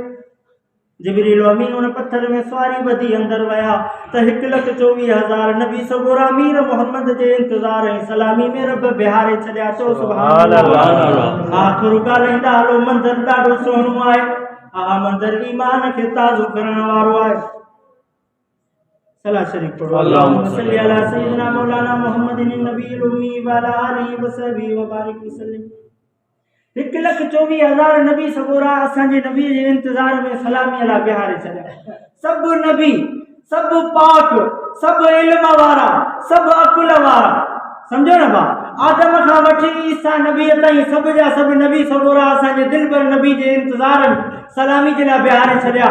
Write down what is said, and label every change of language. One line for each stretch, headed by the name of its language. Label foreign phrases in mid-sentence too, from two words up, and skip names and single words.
Sindhi: जिब्रील अमीन उन पत्थर में सवारी ॿधी अंदरि विया त 1,24,000 नबी सगोरा मीर मोहम्मद जे इंतज़ार ऐं सलामी में रब बिहारे छॾिया। चओ
Arabic: سبحان الله.
Sindhi: आख़िर ॻाल्हाईंदा हलो, मंदरु ॾाढो सुहिणो आहे। हा, मंदरु ईमान खे ताज़ो करण वारो आहे। सलाह शरीफ पढ़ो।
Arabic: اللهم صل على سيدنا مولانا محمد النبي الأمي وعلى آله وصحبه وبارك وسلم.
Sindhi: 1,24,000 नबी सगोरा असांजे नबी जे इंतज़ार में सलामीअ लाइ बिहारे छॾिया। सभु नबी, सभु पाक, सभु इल्म वारा, सभु अकुल वारा, सम्झो न भाउ। आदम खां वठी ईसा नबी ताईं सभु जा सभु नबी सगोरा असांजे दिलबर नबी जे इंतज़ार में सलामी जे लाइ बिहारे छॾिया।